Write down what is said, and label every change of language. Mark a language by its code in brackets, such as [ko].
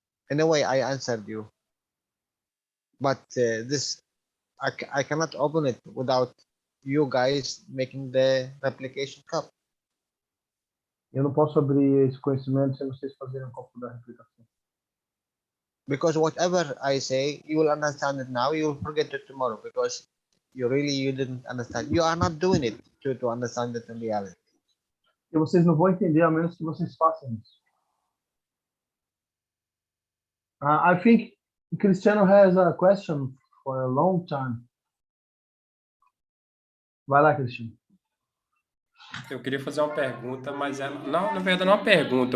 [en] In a way, I answered you. But this, I cannot open it without you guys making the replication cup. [pt] Eu não posso abrir esse conhecimento sem vocês fazerem um copo da replicação. [en] Because whatever I say, you will understand it now, you will forget it tomorrow, because you didn't understand. You are not doing it to understand it in reality. [pt] E vocês não vão entender a menos que vocês façam isso. [en] I think Cristiano has a question for a long time. [pt] Vai lá, Cristiano. Eu queria fazer uma pergunta, mas não, na verdade não é uma pergunta.